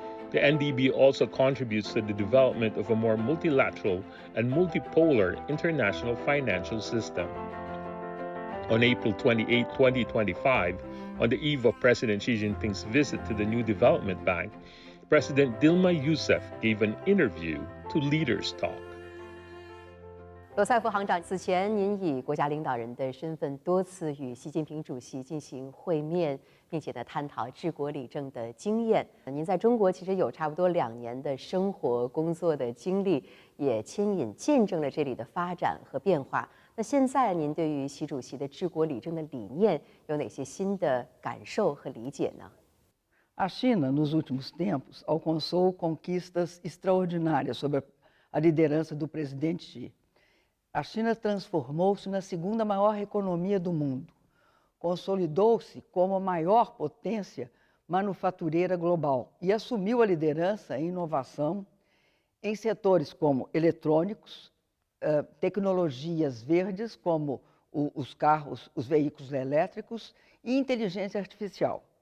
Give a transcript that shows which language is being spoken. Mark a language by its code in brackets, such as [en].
[en] The NDB also contributes to the development of a more multilateral and multipolar international financial system. On April 28, 2025, on the eve of President Xi Jinping's visit to the new development bank, President Dilma Yousaf gave an interview to Leaders Talk. [zh] 罗塞夫行长，此前您以国家领导人的身份多次与习近平主席进行会面，并且呢探讨治国理政的经验。您在中国其实有差不多2年的生活工作的经历，也牵引见证了这里的发展和变化。那现在您对于习主席的治国理政的理念有哪些新的感受和理解呢？ [pt] A China, nos últimos tempos, alcançou conquistas extraordinárias sob a liderança do presidente Xi. A China transformou-se na segunda maior economia do mundo, consolidou-se como a maior potência manufatureira global e assumiu a liderança em inovação em setores como eletrônicos, tecnologias verdes como os carros, os veículos elétricos e inteligência artificial.